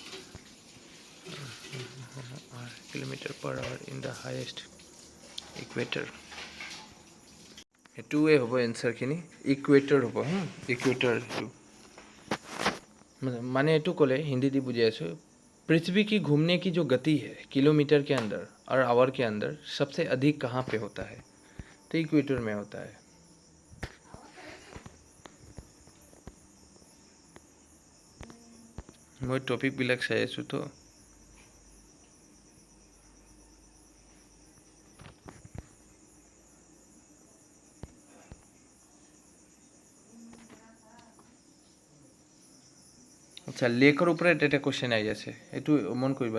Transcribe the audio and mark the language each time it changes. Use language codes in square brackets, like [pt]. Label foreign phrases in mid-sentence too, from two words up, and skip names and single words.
[en] kilometer per hour in the highest equator, [as] সেইটোৱে হ'ব এনচাৰখিনি। ইকুৱেটৰ হ'ব ইকুৱেটৰ। সেইটো মানে এইটো ক'লে হিন্দী দি বুজাই আছোঁ। [hi] पृथ्वी की घूमने की जो गति है किलोमीटर के अंदर और आवर के अंदर सबसे अधिक कहाँ पे होता है? तो इक्वेटर में होता है। मैं टॉपिक बिलक [as] চাই আছোঁ তো। আচ্ছা লেকৰ ওপৰত এটা কুৱেশ্যন আহি আছে, এইটো মন কৰিবা।